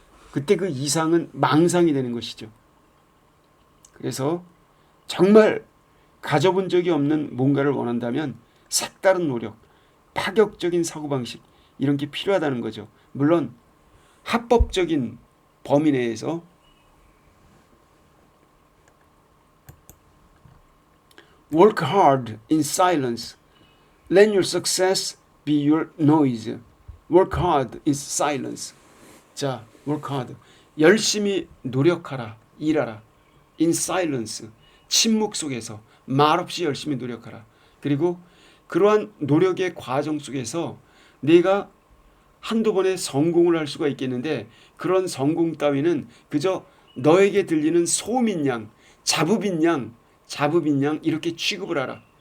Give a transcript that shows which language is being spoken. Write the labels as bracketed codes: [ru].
[ko] 그때 그 이상은 망상이 되는 것이죠. 그래서 정말 가져본 적이 없는 뭔가를 원한다면 색다른 노력, 파격적인 사고방식, 이런 게 필요하다는 거죠. 물론 합법적인 범위 내에서 [en] work hard in silence. Let your success be your noise. Work hard in silence. [ko] 자, [en] work hard. [ko] 열심히 노력하라, 일하라. [en] In silence. [ko] 침묵 속에서 말없이 열심히 노력하라. 그리고 그러한 노력의 과정 속에서 내가 한두 번의 성공을 할 수가 있겠는데 그런 성공 따위는 그저 너에게 들리는 소음인 양, 자부빈 양 이렇게 취급을 하라.